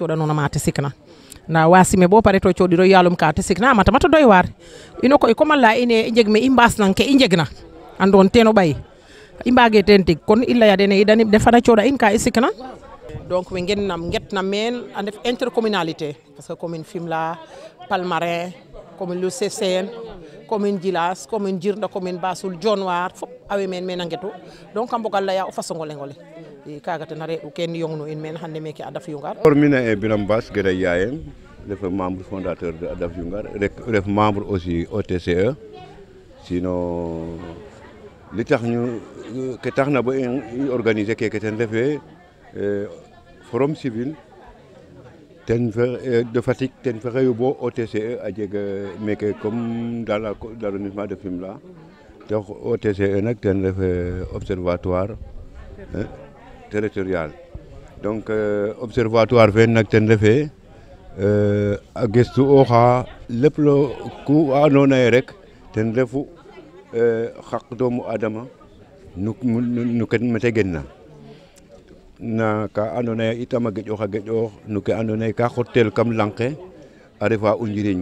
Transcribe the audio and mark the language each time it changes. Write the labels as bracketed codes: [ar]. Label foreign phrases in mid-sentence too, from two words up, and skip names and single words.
[srr] cooɗanona ma te sikna nda wa sime bo pare to coɗiro yalum ka te sikna a mata doy waar ino koy comme a leya ine i njeg me i mbaasnang ke i njegna andoon teen o ɓay i mbaage teen tig kon i laya dene den fana cooɗa in ka i sikna donc we ngetna meen a ndef [fr] intercommunalité parce que [srr] commune Fimela Palmarin commune Loul Sessène commune Djilas commune Djirnda commune Bassoul Dionewar fop awe meen a ngetu donc a mboga laya o façon o leŋ ole i kaaga ten a re'u ken yongnu in meen hande meke Adaf Yungar. Mina e Biram Bass Geda Yayem ref [fr] membre fondateur de [srr] Adaf Yungar ref [fr] membre aussi [srr] OTCE sinon li tax ñu ke tax na ba i organiser keke ten refe [fr] forum civil [srr] ten de Fatick ten fexeyu bo OTCE a jeg meke [fr] comme dans l'arrondissement de Fimela [srr] te OTCE nak ten ref [fr] observatoire territorial donc observatoire [srr] fe nak ten refe a gestu oxa lepp lo ku andoona ye rek ten refu xaq doomu adama nu ken mete genna na ka andoona ye itam a geƴoox no ke andoona ye ka xotel kam lang ke a refa o njiriñ